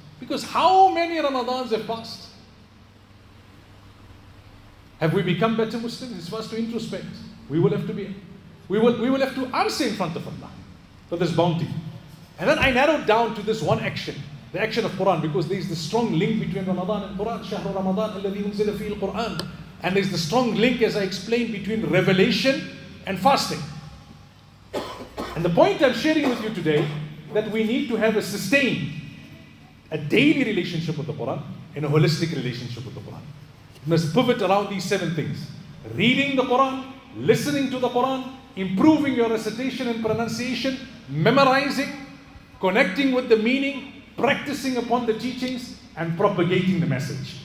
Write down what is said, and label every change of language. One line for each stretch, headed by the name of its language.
English: Because how many Ramadans have passed? Have we become better Muslims? It's for us to introspect. We will have to answer in front of Allah for this bounty. And then I narrowed down to this one action, the action of Quran, because there is the strong link between Ramadan and Quran.
Arabic: شهر رمضان الذي أنزل فيه القرآن.
English: And there is the strong link, as I explained, between revelation and fasting. And the point I'm sharing with you today, that we need to have a sustained, a daily relationship with the Quran and a holistic relationship with the Quran. We must pivot around these 7 things. Reading the Quran, listening to the Quran, improving your recitation and pronunciation, memorizing, connecting with the meaning, practicing upon the teachings, and propagating the message.